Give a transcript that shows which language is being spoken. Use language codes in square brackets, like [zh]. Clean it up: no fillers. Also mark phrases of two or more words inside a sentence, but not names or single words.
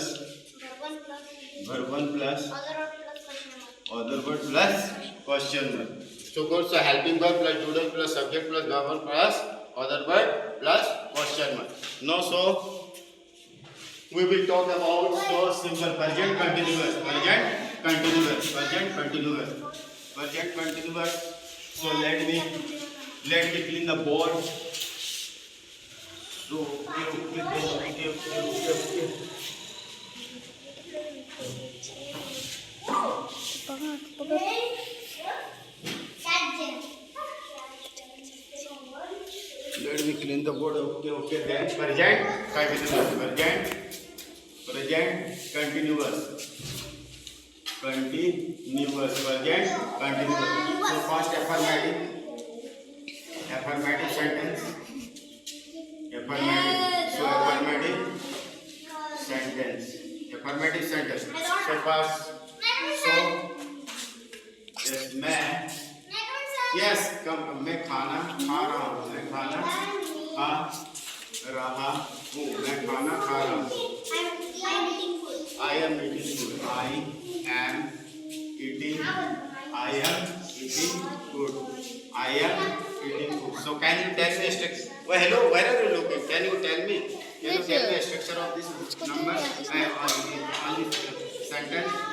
[en] verb one plus verb one plus other word plus question mark. other word plus question mark. So good. So helping verb plus doodle plus subject plus verb one plus other word plus question mark. No. So we will talk about so simple present continuous, present continuous, present continuous, present continuous. So let me clean the board. So okay. Let me clean the board. Okay. Then present continuous, present continuous, present continuous. So first affirmative sentence. Affirmative sentence. So first. So yes, [hi] मैं yes मैं खाना खा रहा हूँ. मैं खाना खा रहा हूँ. मैं खाना खा रहा हूँ. [en] I am eating food. I am eating food. So can you tell me a structure? Well, hello, where are you looking? Can you tell me a structure of this number on this sentence?